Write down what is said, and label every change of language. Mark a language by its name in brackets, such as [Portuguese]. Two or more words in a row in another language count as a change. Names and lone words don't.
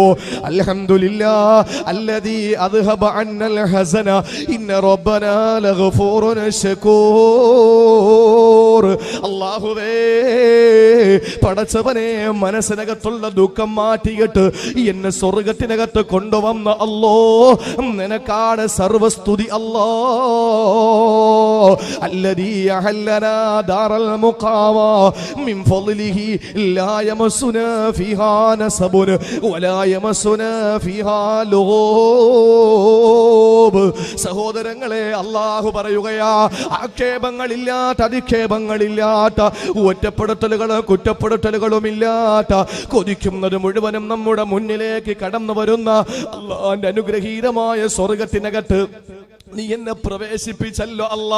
[Arabic] الحمد لله الذي أذهب عنا الحزن إن ربنا لغفور شكور. [Malayalam] അല്ലാഹുവേ പടച്ചവനെ, മനസ്സിനകത്തുള്ള ദുഃഖം മാറ്റിയിട്ട് എന്നെ സ്വർഗത്തിനകത്ത് കൊണ്ടുവന്ന അല്ലോ, നിനക്കാണ് സർവസ്തുതി അല്ലാ. [Arabic] الذي أحلنا دار المقامة من فضله لا يمسنا فيها نصب ولا يمسنا فيها لغوب. [Malayalam] സഹോദരങ്ങളെ, അല്ലാഹു പറയുകയാ, ആക്ഷേപങ്ങളില്ലാത്ത, അധിക്ഷേപങ്ങളില്ലാത്ത, ഒറ്റപ്പെടുത്തലുകളും കുറ്റപ്പെടുത്തലുകളും ഇല്ലാത്ത, കൊതിക്കുന്നത് മുഴുവനും നമ്മുടെ മുന്നിലേക്ക് കടന്നു വരുന്ന അല്ലാഹുവിന്റെ അനുഗ്രഹീതമായ സ്വർഗത്തിനകത്ത് നീ എന്നെ പ്രവേശിപ്പിച്ചല്ലോ അല്ലാ.